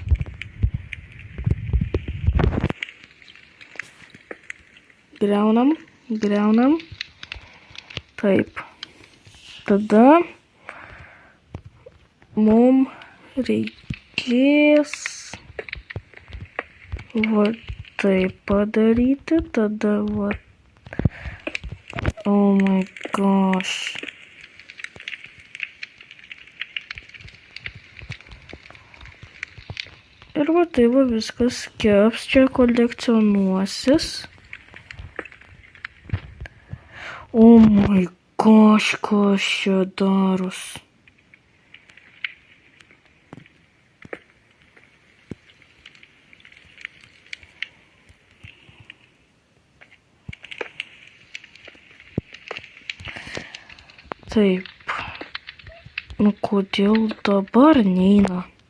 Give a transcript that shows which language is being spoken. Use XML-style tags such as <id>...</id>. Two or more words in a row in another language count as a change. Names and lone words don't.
<lt>Griaunam. Taip. Tada mum reikės va taip padaryti. Tada va.</lt> <en>Oh my gosh.</en> <lt>Ir va tai va viskas keps, čia kolekcionuosis.</lt> <en>Oh my gosh,</en> <lt>kas čia daros. Taip, kodėl dabar neina?</lt>